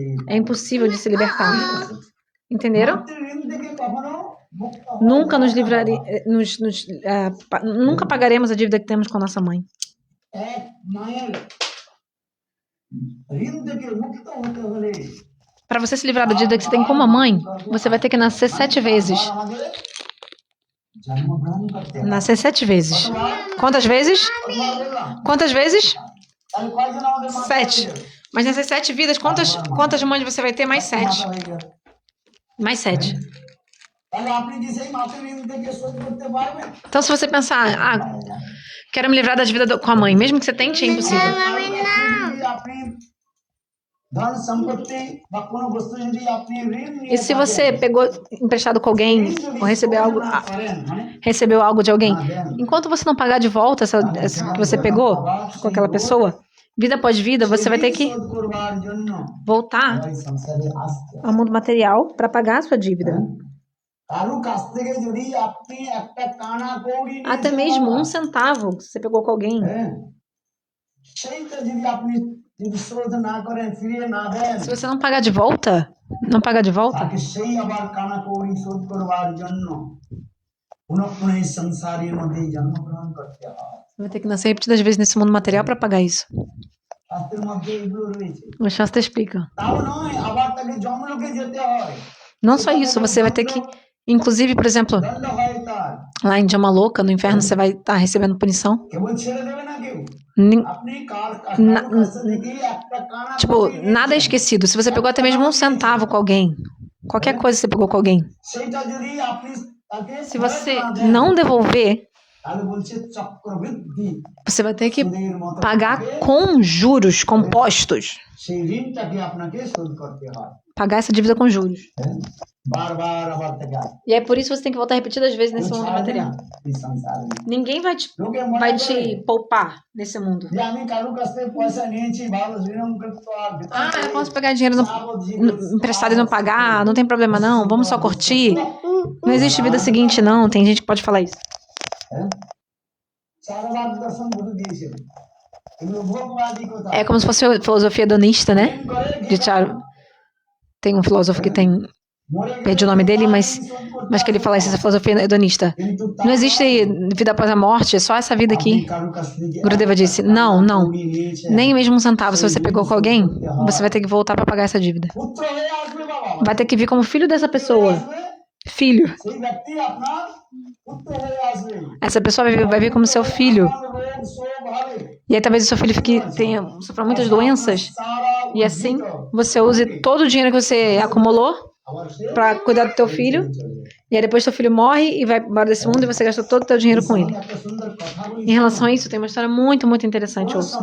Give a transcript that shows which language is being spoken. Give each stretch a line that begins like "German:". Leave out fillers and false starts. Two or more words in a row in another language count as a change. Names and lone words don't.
Portuguese: é impossível de se libertar. Entenderam?
Bangla: মাতৃ ঋণ থেকে কখনো মুক্ত
Portuguese: Nunca nos nunca pagaremos a dívida que temos com nossa mãe.
Bangla: এক মায়ের ঋণ থেকে মুক্ত হতে হলে
Portuguese: Para você se livrar da dívida que você tem com uma mãe, você vai ter que nascer 7 vezes.
Bangla: আমাদের জন্মগ্রহণ করতে হবে
Portuguese: Nascer 7 vezes. Quantas vezes?
Bangla: কতবার বললাম?
Portuguese: Quantas vezes?
Bangla: তাহলে কয়জন আমাদের মাতা 7.
Portuguese: Mas nessas 7 vidas, quantas mães você vai ter? Mais 7.
Bangla: মাতা হয়ে গেল।
Portuguese: Mais 7.
Bangla: তাহলে আপনি কি সেই মাতৃ ঋণ থেকে শোধ করতে পারবেন?
Portuguese: Então, se você pensar, quero me livrar da dívida com a mãe, mesmo que você tente, é impossível.
Bangla: যদি আপনি ধন সম্পত্তি বা কোনো বস্তু যদি আপনি ঋণ নিয়ে
Portuguese: E se você pegou emprestado com alguém, ou recebeu algo de alguém, enquanto você não pagar de volta essa que você pegou com aquela pessoa, vida após vida, você vai ter que
Bangla: শোধ করবার জন্য
Portuguese: voltar
Bangla: এই সংসারে আসতে হবে।
Portuguese: ao mundo material para pagar a sua dívida.
Bangla: কারো কাছ থেকে যদি আপনি একটা কানা কৌড়ি নিয়ে
Portuguese: Até mesmo 1 centavo que você pegou com alguém.
Bangla: হ্যাঁ, সেইটা যদি আপনি যদি শোধ না করেন ফিরিয়ে না দেন
Portuguese: Se você não pagar de volta,
Bangla: তাকে সেই আবার কানা কৌড়ি শোধ করবার জন্য পুনঃ এই সংসারের মধ্যে জন্মগ্রহণ করতে হয়।
Portuguese: você vai ter que nascer repetidas vezes nesse mundo material para pagar isso.
Bangla: শাস্ত্রের মধ্যে এগুলো রয়েছে।
Portuguese: O Shastra explica.
Bangla: তাও নয়, আবার তাকে যমলোকে যেতে হয়।
Portuguese: Não só isso, você vai ter que, inclusive, por exemplo,
Bangla: দণ্ড হয় তার।
Portuguese: lá em Jamaloka, no inferno, você vai estar recebendo punição.
Bangla: কেবল ছেড়ে দেবে না কেউ।
Portuguese: Nin-
Bangla: আপনি কার
Portuguese: Na-
Bangla: কাছ থেকে একটা কানা
Portuguese: Tipo, nada é esquecido. Se você pegou até mesmo 1 centavo com alguém, qualquer coisa que você pegou com alguém,
Bangla: সেইটা যদি আপনি তাকে
Portuguese: se você não devolver,
Bangla: তাহলে বলছে চক্রবৃদ্ধি
Portuguese: você vai ter que
Bangla: সুদের মতো
Portuguese: pagar com juros compostos.
Bangla: সেই ঋণটাকে আপনাকে শোধ করতে হয়।
Portuguese: Pagar essa dívida com juros.
Bangla: হ্যাঁ? বারবার আবার থেকে
Portuguese: E é por isso que você tem que voltar repetidas vezes nesse mundo
Bangla: ছাড়বে না
Portuguese: material.
Bangla: এই সংসারে।
Portuguese: Ninguém vai
Bangla: লোকে মনে
Portuguese: vai
Bangla: করে
Portuguese: te poupar nesse mundo.
Bangla: যে আমি কারোর কাছ থেকে পয়সা নিয়েছি ভালো ঋণ করতে আর দিতে
Portuguese: Ah, eu
Bangla: হবে।
Portuguese: posso pegar dinheiro emprestado e não pagar, não tem problema não, vamos só curtir. Não existe vida seguinte não, tem gente que pode falar isso.
Bangla: হ্যাঁ? চারবার দর্শন গুরু দিয়েছিল। এগুলো ভোগবাদী কথা।
Portuguese: É como se fosse a filosofia hedonista, né?
Bangla: ঋণ করে
Portuguese: De Charo. Tem um filósofo que tem,
Bangla: মরে গেলে
Portuguese: perdi o nome dele, mas
Bangla: ঋণ শোধ করতে
Portuguese: que ele fala isso, essa filosofia hedonista.
Bangla: কিন্তু
Portuguese: Não existe vida após a morte, é só essa vida aqui.
Bangla: কারোর কাছ থেকে
Portuguese: Gurudeva disse, não, não,
Bangla: নিয়েছে।
Portuguese: nem mesmo 1 centavo. Se você pegou com alguém, você vai ter que voltar para pagar essa dívida.
Bangla: পুত্র হয়ে আসবে বাবা।
Portuguese: Vai ter que vir como filho dessa pessoa. Filho.
Bangla: সেই ব্যক্তি আপনার পুত্র হয়ে আসবে।
Portuguese: Essa pessoa vai vir como seu filho.
Bangla: রোগ, শোক,
Portuguese: E aí talvez o seu filho sofra muitas doenças. E assim, você use todo o dinheiro que você acumulou para cuidar do teu filho. E aí depois teu filho morre e vai embora desse mundo e você gastou todo o teu dinheiro com ele. Em relação a isso, tem uma história muito, muito interessante, ouço.